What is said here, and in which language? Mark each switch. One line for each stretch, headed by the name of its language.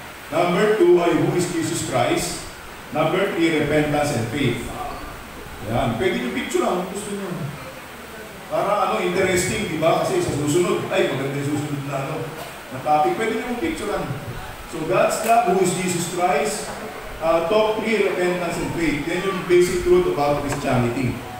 English: Number 2 ay who is Jesus Christ. Number 3, repentance and faith. Yan.
Filipino: Pwede yung picture ang gusto nyo. Para interesting, di ba? Kasi sa susunod, ay maganda yung susunod na topic. Pwede nyo yung picturean.
English: So God's love, who is Jesus Christ. Top 3, repentance and faith.
Filipino: Yan yung
English: basic truth about Christianity.